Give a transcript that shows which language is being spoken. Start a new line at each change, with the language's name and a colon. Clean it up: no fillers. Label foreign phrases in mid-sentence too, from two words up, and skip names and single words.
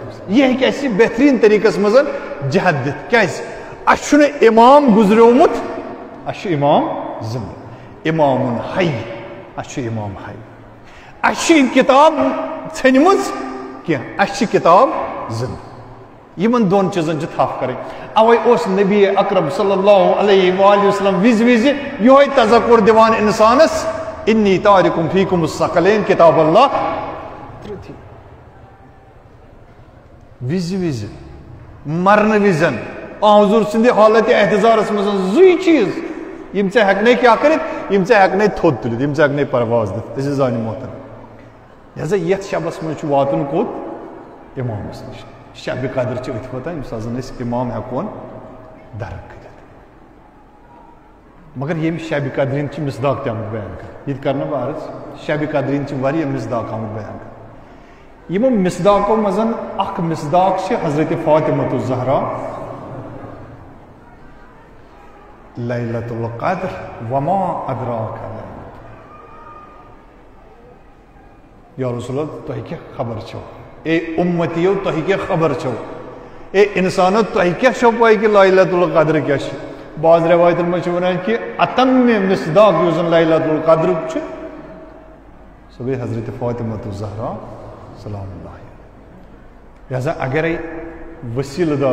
Kashmiri: والسلام یہِ ہیٚکہِ اسہِ بہتریٖن طریٖقس منٛز جہد دِتھ کیازِ اسہِ چھُنہٕ امام گُزریومُت اسہِ چھُ امام زِندٕ امامُن حی اسہِ چھُ امام حی اسہِ چھِ یہِ کِتاب ژھٔنمٕژ کینٛہہ اسہِ چھِ کِتاب زِندٕ یِمن دۄن چیٖزن چھِ تھپھ کرٕنۍ اوے اوس نبی اکرم
Arabic: صلی اللہ علیہ وآلہ وسلم
Kashmiri: وِزِ یِہوے تذکر دِوان انسانس
Arabic: انی تارکم فیکم الثقلین کتاب اللہ
Kashmiri: وِزِ مرنہٕ وِزن حضور سٕنٛدِ حالتِ احتضارس منٛز زٕے چیٖز یِم ژےٚ ہٮ۪کنَے کیٛاہ کٔرِتھ یِم ژےٚ ہٮ۪کنَے تھوٚد تُلِتھ یِم ژےٚ ہٮ۪کنَے پرواز دِتھ عزیزانہِ محترم لہذا یتھ شبس منٛز چھُ واتُن کوٚت امامس نِش شبِ قدر چھِ أتھۍ واتان ییٚمہِ ساتہٕ زن أسۍ امام ہٮ۪کون درک کٔرِتھ مگر ییٚمہِ شبِ قدرٕنۍ چھِ مِصداق تہِ آمٕتۍ بیان کرنہٕ ییٚتہِ کرنہٕ بہٕ عرض شبِ قدرٕنۍ چھِ واریاہ مِصداق آمٕتۍ بیان کرنہٕ یِمو مِصداقو منٛز اکھ مِصداق چھِ حضرت فاطمۃ الزہرا
Arabic: لیلۃ القدر وما ادراک یا رسول اللہ
Kashmiri: تۄہہِ کیٛاہ خبر چھو اے اُمتیو تۄہہِ کیٛاہ خبر چھو اے انسانو تۄہہِ کیٛاہ چھو پاے کہِ لیلۃ القدر کیٛاہ چھِ بعض رٮ۪وایتن منٛز چھِ ونان کہِ اتمہِ مِصداق یُس زن لیلۃ القدرُک چھُ سۄ گٔے حضرت فاطمۃ الزہرا
Arabic: سلام اللہ
Kashmiri: لہذا اگرے وسیلہٕ دار